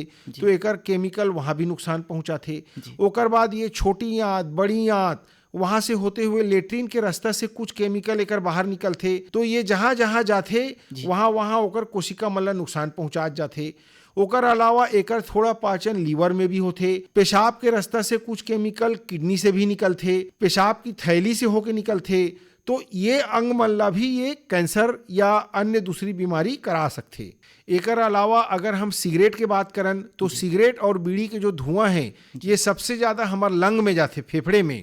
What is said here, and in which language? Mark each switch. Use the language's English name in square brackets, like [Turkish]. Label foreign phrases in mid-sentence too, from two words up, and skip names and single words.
[Chhattisgarhi] तो एकर केमिकल वहां भी नुकसान पहुंचाथे। ओकर बाद ये छोटी आंत, बड़ी आंत वहां से होते हुए लेट्रिन के रास्ता से कुछ केमिकल एकर बाहर निकलथे। तो ये जहां जहां जाथे वहां वहां ओकर कोशिका मन ला नुकसान पहुंचा जाथे। ओकर अलावा एकर थोड़ा पाचन लीवर में भी होथे। पेशाब के रास्ता से कुछ केमिकल किडनी से भी निकलथे, पेशाब की थैली से होके निकलथे। तो ये अंग मन ला भी ये कैंसर या अन्य दूसरी बीमारी करा सकथे। एकर अलावा अगर हम सिगरेट के बात करन तो सिगरेट और बीड़ी के जो धुआं है ये सबसे ज्यादा हमार लंग में जाते, फेफड़े में।